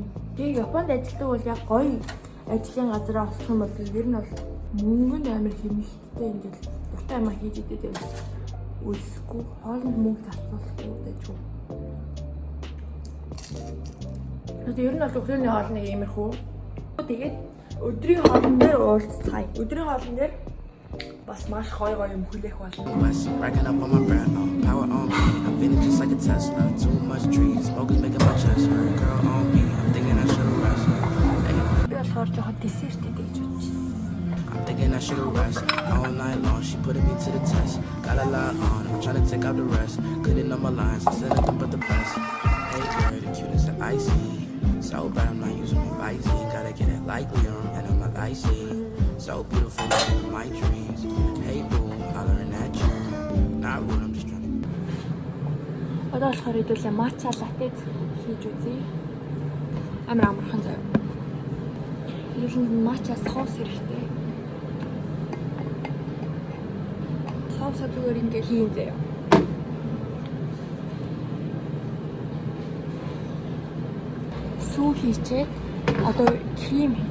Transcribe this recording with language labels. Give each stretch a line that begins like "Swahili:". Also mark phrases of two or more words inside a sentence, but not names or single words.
Mongolian: Тэгээ Японд ажилладаг бол яг гоё ажлын газараа олох юм бол ер нь бол мөнгө нь амар хэмнэлттэй ингээд дуртай юм хийж идэв юм. Үлсэхгүй, хоолнд мөнгө зарцуулахгүй гэж юу. Тэгээд ер нь бол өглөөний хоол нэг иймэрхүү. Тэгээд өдрийн хоолн дээр уулзцгаая. Өдрийн хоолн дээр бас маш гоё юм хүлээх болно.
English: racking up on my brand, power on me. I'm feeling just like a Tesla. Too much trees, smoke is making my chest hurt. Girl on me, I'm thinking I should've rested.
Mongolian: Би болохоор жоохон десерт идэх гэж бодож байна.
English: I'm thinking I should've rested all night long. She putting me to the test. Got a lot on, I'm trying to take out the rest. Couldn't know my lines, I said nothing but the best. Hey girl, the cutest that I see. So bad I'm not using my Visine. Gotta get it like Leon, and I'm not icy. So beautiful, living my dreams. Hey boo, hollering at you. Not rude, I'm just trying to.
Mongolian: Одоо болохоор хэдүүлээ матча латте хийж үзье. Амар амархан заяа. Хэдүүлээ матча соус хэрэгтэй. Соусаа зүгээр ингээд хийн заяа. Сүү хийчээд одоо крем